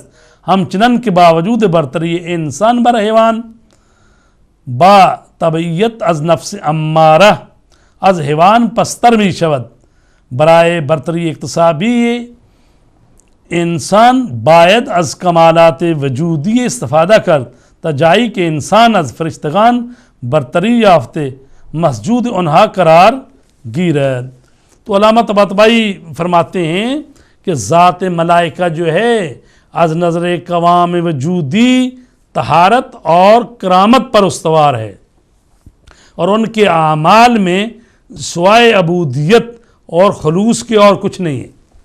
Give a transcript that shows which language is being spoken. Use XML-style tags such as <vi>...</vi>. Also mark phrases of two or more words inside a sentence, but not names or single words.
<fa>همچنان که باوجود برتری انسان بر حیوان با طبیعت از نفس اماره از حیوان پستر می شود، برای برتری اکتسابی انسان باید از کمالات وجودی استفاده کرد تا جایی که انسان از فرشتگان برتری یافته مسجود انہا قرار گیرد.</fa> <ur>تو علامہ طباطبائی فرماتے ہیں کہ ذات ملائکہ جو ہے</ur> <fa>از نظر قوام وجودی</fa> <ur>طہارت اور کرامت پر استوار ہے اور ان کے اعمال میں سوائے عبودیت اور خلوص کے اور کچھ نہیں ہے.</ur>